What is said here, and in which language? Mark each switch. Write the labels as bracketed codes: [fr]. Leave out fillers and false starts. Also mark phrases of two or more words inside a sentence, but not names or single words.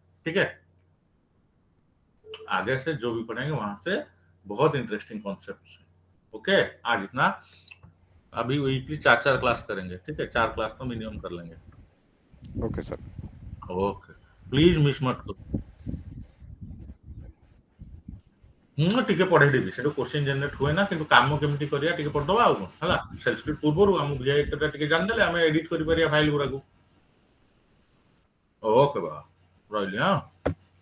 [hi] ठीक है, आगे से जो भी पढ़ेंगे वहां से बहुत [en] interesting concept [hi] है। ओके, आज इतना। अभी [en] weekly 4-4 class [hi] करेंगे। ठीक है, 4 क्लास तो मिनिमम कर लेंगे। [en] okay sir. [hi] ओके, [en] please miss [hi] मत करो। [or] ଟିକେ ପଢେଇ ଦେବି, ସେଠୁ [en] question generate [hi] हुए ना, [or] କିନ୍ତୁ କାମ କେମିତି କରିବା ଟିକେ ପଢିଦବା ଆଉ କଣ ହେଲା। [en] shell script [or] ପୂର୍ବରୁ ଆମ ଭିଆଇ ଟା ଟିକେ ଜାଣିଦେଲେ ଆମେ ଏଡିଟ୍ କରିପାରିବା ଫାଇଲ ଗୁରାକୁ। ଓକେ ବାବା, ରହିଲି। ହଁ।